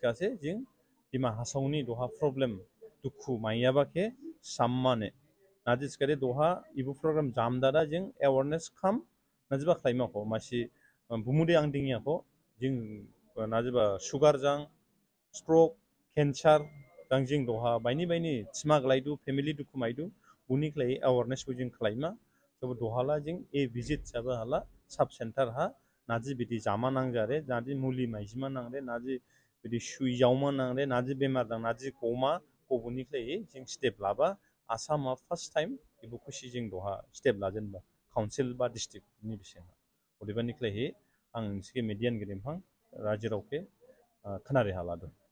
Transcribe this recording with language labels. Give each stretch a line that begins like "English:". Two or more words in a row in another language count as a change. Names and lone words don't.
Dimasa: kase jing Dima Hasauni doha problem dukhu maiya ke sammane najis kare doha ibu program jamdara jing awareness kham najba khlaima ko masi bumude angdingya ko jing najba sugar jang stroke cancer jangjing doha baini chima glaidu family dukhu maidu uni klai awareness bujing klaima so dohala jing e visit saba hala
English: sub center
Dimasa: ha naji bidi jama nangjare naji muli maijima nangre naji bidi shui jauma nangre naji bemar dang naji koma kobuni klai jing step laba asama
English: first time
Dimasa: ibu kushi jing doha step lajen ba council ba district ni bisinga odibani klai ang sike median gidimpang rajirauke khanare haladu